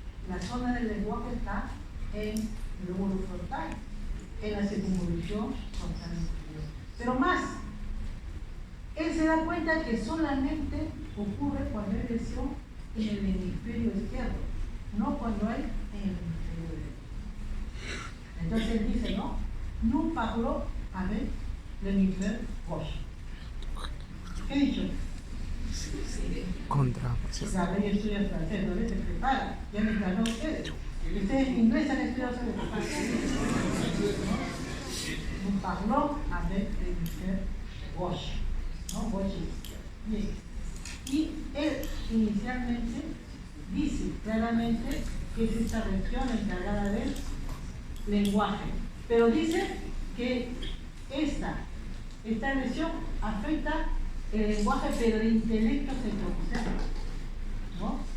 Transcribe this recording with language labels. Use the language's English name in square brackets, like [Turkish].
[Spanish] La zona del lenguaje está en el lóbulo frontal, en la circunvolución frontal inferior. Pero más, él se da cuenta que solamente ocurre cuando hay lesión en el hemisferio izquierdo, no cuando hay en el hemisferio derecho. Entonces él dice, ¿no? [French] Nous parlons avec l'hémisphère gauche. [Spanish] ¿Qué he dicho? Contra. Claro, yo estudio francés, no se prepara, ya me ganó ustedes. Ustedes en inglés han estudiado sobre [French] Nous parlons avec l'hémisphère gauche. [Spanish] ¿No? Gauche izquierdo. Bien. Y él inicialmente dice claramente que es esta región encargada del lenguaje, pero dice que esta lesión afecta el lenguaje, pero el intelecto se procesa, ¿no?